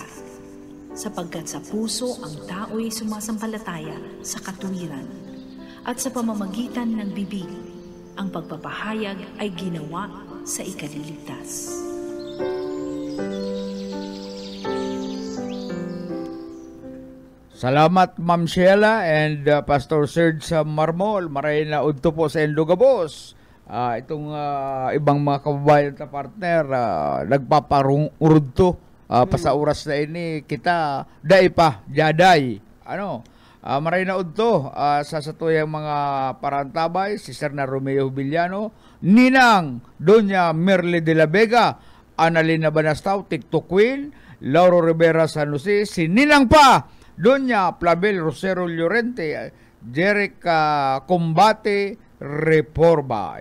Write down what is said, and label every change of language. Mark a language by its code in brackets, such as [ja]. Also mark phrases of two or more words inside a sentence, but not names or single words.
[tl] Sapagkat sa puso ang tao'y sumasampalataya sa katuwiran, at sa pamamagitan ng bibig, ang pagpapahayag ay ginawa sa ikaliligtas. Salamat Ma'am Sheila and Pastor Serge sa Marmol. [bik] Maray na udto po sa Endogabos. Itong ibang mga kababayan na partner, nagpaparungurudto pa sa oras na ini kita day pa, jaday. Maray na udto sa satuyang mga parantabay, si Sir na Romeo Villano, Ninang Doña Merle de la Vega, Annalena Banastaw, TikTok Queen, Lauro Rivera San Jose, si Ninang pa, Doña Plabel Rosero Llorente, Jerica Combate Reforma.